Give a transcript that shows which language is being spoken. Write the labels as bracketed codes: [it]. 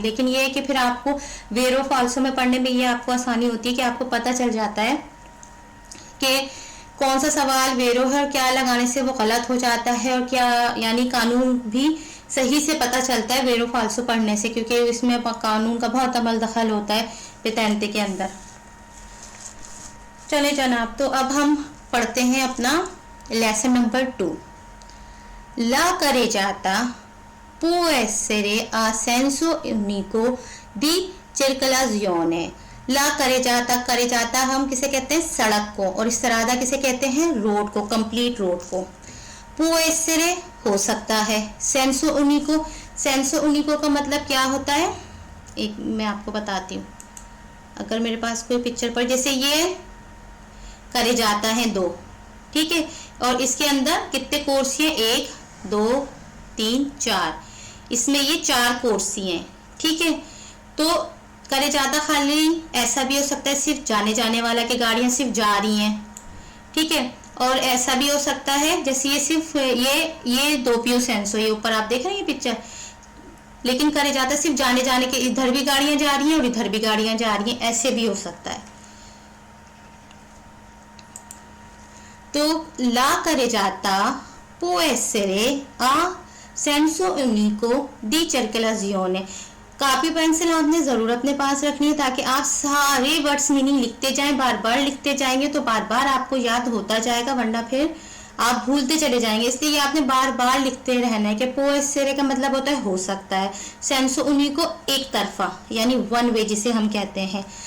[hi] लेकिन ये है कि फिर आपको वेरो फालसू में पढ़ने में ये आपको आसानी होती है कि आपको पता चल जाता है कि कौन सा सवाल वेरो है और क्या लगाने से वो गलत हो जाता है, और क्या यानी कानून भी सही से पता चलता है वेरो फालसू पढ़ने से, क्योंकि इसमें कानून का बहुत अमल दखल होता है पेतैंते के अंदर। चले जनाब, तो अब हम पढ़ते हैं अपना lesson number 2। [it] La carreggiata può essere a senso unico di circolazione। [hi] ला करे जाता हम किसे कहते हैं? सड़क को। और इस्तरादा किसे कहते हैं? रोड को, कंप्लीट रोड को। [it] पुओ एसेरे [hi] हो सकता है, [it] सेंसो उनिको [hi] का मतलब क्या होता है? एक मैं आपको बताती हूँ। अगर मेरे पास कोई पिक्चर पर, जैसे ये करे जाता है 2, ठीक है, और इसके अंदर कितने कोर्सिये? 1 2 3 4। इसमें ये 4 कोर्सिये हैं। ठीक है। तो करे जाता खाली ऐसा भी हो सकता है सिर्फ जाने वाला कि गाड़ियां सिर्फ जा रही हैं। ठीक है। और ऐसा भी हो सकता है जैसे ये सिर्फ ये [it] दोपियो सेंसो, [hi] ये ऊपर आप देख रहे हैं ये पिक्चर, लेकिन करे जाता सिर्फ जाने के, इधर भी गाड़ियां जा रही हैं और इधर भी गाड़ियां जा रही हैं, ऐसे भी हो सकता है। तो [it] ला करे जाता può essere a senso unico di circolazione। [hi] Copy pencil आपने ज़रूर अपने पास रखनी है ताकि आप सारे वर्ड्स मीनिंग लिखते जाएं, बार बार लिखते जाएंगे तो बार बार आपको याद होता जाएगा, वरना फिर आप भूलते चले जाएंगे। इसलिए ये आपने बार बार लिखते रहना है कि [it] può essere [hi] का मतलब होता है हो सकता है, [it] senso unico [hi] एक तरफा यानी वन वे जिसे हम कहते हैं।